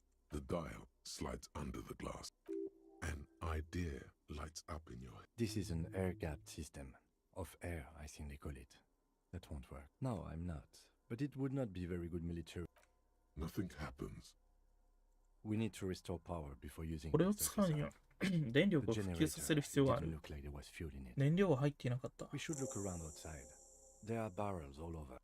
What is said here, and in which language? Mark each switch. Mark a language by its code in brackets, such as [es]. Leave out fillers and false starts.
[en] The dial slides under the glass. An idea lights up in your head. This is an air-gapped system. Of air, I think they call it. That won't work. No, I'm not. But it would not be very good military. Nothing happens. We need to restore power before using [ja] これを使うには電力を復旧させる必要がある。燃料は入っていなかった。 [en] We should look around outside. There are barrels all over.